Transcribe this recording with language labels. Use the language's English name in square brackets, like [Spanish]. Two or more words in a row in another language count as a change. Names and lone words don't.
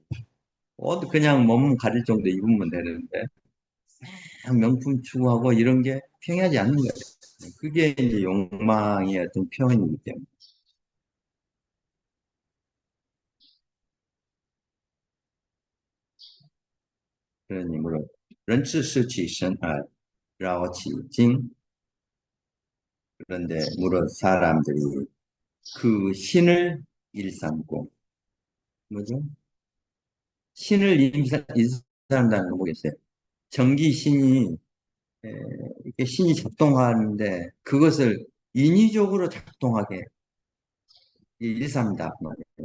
[Korean] 옷 그냥 몸 가릴 정도 입으면 되는데 그냥 명품 추구하고 이런 게 평이하지 않는 거예요. 그게 이제 욕망의 어떤 표현이기 때문에. 그러니 물론 [Literary Chinese] 人之失其身而 [Korean] 그런데 물론 사람들이 그 신을 일삼고 뭐죠? 신을 일삼다는 거 뭐겠어요? 전기 신이 이렇게 신이 작동하는데 그것을 인위적으로 작동하게 일삼다 말이에요.